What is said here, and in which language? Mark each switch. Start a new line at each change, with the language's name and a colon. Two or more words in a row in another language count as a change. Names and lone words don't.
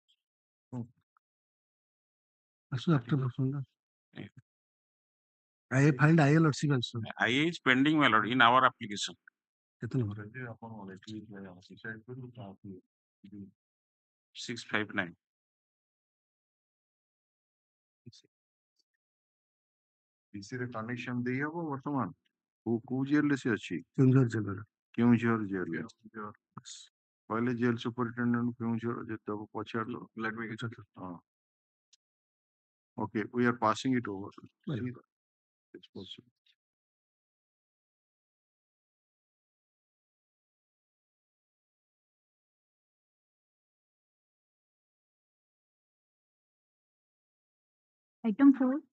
English: Also after I have filed ILRC also. IA is pending, my lord, in our application. 659.
Odia: PCରେ କନେକ୍ସନ ଦେଇ ହବ ବର୍ତ୍ତମାନ କୋଉ ଜେଲରେ ସେ ଅଛି କେଉଁଝର ଜେଲରେ କେଉଁଝର ଜେଲରେ କହିଲେ
English: jail superintendent
Odia: କେଉଁଝର ଯେତେବେଳେ ପଚାରିଲ ହଁ
English: okay, we are passing it over. It's possible. Item 4.